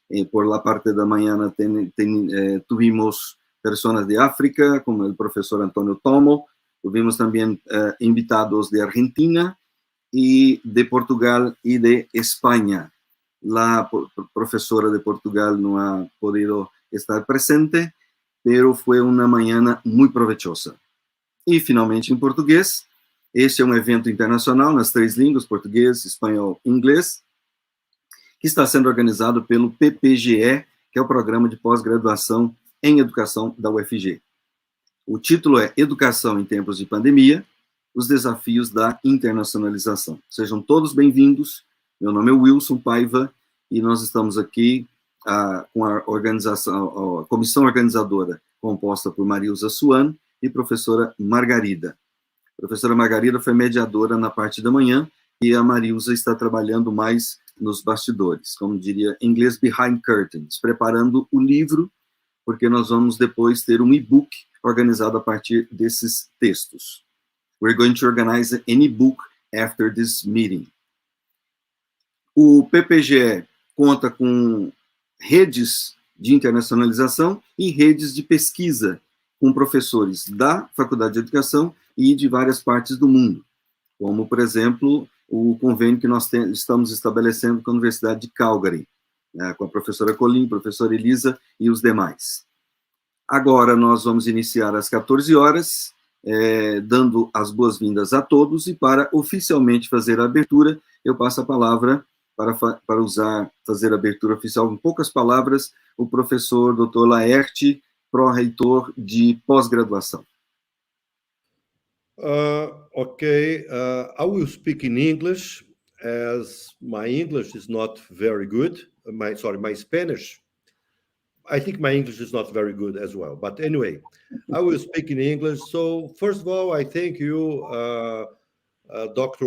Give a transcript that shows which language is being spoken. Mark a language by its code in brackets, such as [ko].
[es] Por la parte de mañana tuvimos personas de África, como el profesor Antonio Tomo, tuvimos también invitados de Argentina y de Portugal y de España. La profesora de Portugal no ha podido estar presente, pero fue una mañana muy provechosa. [pt] E, finalmente, em português, este é um evento internacional nas três línguas, português, espanhol e inglês, que está sendo organizado pelo PPGE, que é o Programa de Pós-Graduação em Educação da UFG. O título é Educação em Tempos de Pandemia, os Desafios da Internacionalização. Sejam todos bem-vindos. Meu nome é Wilson Paiva e nós estamos aqui com a comissão organizadora composta por Mariusa Suan e professora Margarida. A professora Margarida foi mediadora na parte da manhã e a Mariusa está trabalhando mais nos bastidores, como diria em inglês, [en] behind curtains, [pt] preparando o livro, porque nós vamos depois ter um e-book organizado a partir desses textos. [en] We're going to organize an e-book after this meeting. [pt] O PPGE conta com redes de internacionalização e redes de pesquisa com professores da Faculdade de Educação e de várias partes do mundo, como, por exemplo, o convênio que nós estamos estabelecendo com a Universidade de Calgary, com a professora Colim, professora Elisa e os demais. Agora nós vamos iniciar às 14 horas, dando as boas-vindas a todos, e para oficialmente fazer a abertura, eu passo a palavra para fazer a abertura oficial em poucas palavras, o professor Dr. Laerte, pró-reitor de pós-graduação. [en] Okay, I will speak in English, as my English is not very good. My Spanish, I think my English is not very good as well. But anyway, I will speak in English. So first of all, I thank you Dr.